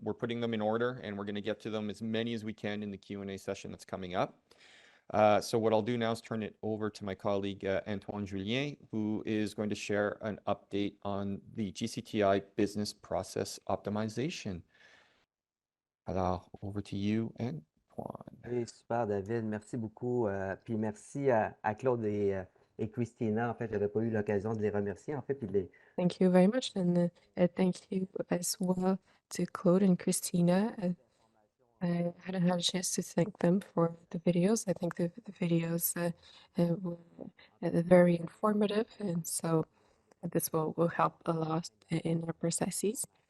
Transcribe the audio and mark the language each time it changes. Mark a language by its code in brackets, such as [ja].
[en] We're putting them in order, and we're going to get to them as many as we can in the Q&A session that's coming up. So what I'll do now is turn it over to my colleague, Antoine Julien, who is going to share an update on the GCTI business process optimization. Alors, over to you, Antoine. [fr] Oui, super, David. Merci beaucoup. Puis merci à Claude et Christina. En fait, j'avais pas eu l'occasion de les remercier. En fait, puis [en] Thank you very much, and thank you as well to Claude and Christina. I hadn't had a chance to thank them for the videos. I think the videos were very informative, and so this will help a lot in our processes.